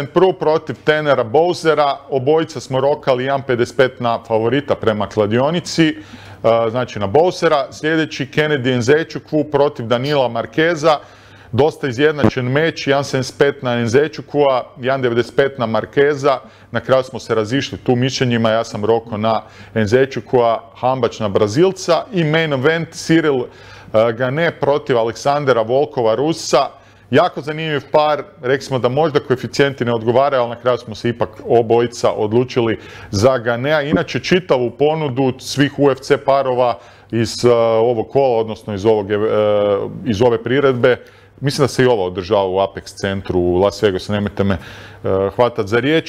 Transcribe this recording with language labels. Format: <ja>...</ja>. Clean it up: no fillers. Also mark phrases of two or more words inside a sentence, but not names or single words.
<hr>Preux protiv Tannera Bowsera, obojica smo rokali 1.55 na favorita prema kladionici, znači na Bowsera. Sljedeći Kennedy Nzechukwu protiv Danila Marqueza, dosta izjednačen meč, 1.75 na Nzechukwu, 1.95 na Marqueza, na kraju smo se razišli tu mišljenjima, ja sam rokao na Nzechukwu, Hambač na Brazilca i</hr> <en>main event</en> <hr>Cyril Gane protiv Aleksandra Volkova Rusa. Jako zanimljiv par, rekli smo da možda koeficijenti ne odgovaraju, ali na kraju smo se ipak obojica odlučili za Ganea. Inače, čitavu ponudu svih UFC parova iz ovog kola, odnosno iz ove priredbe, mislim da se i ovo održava u Apex centru u Las Vegasu, nemojte me hvatati za riječ.</hr>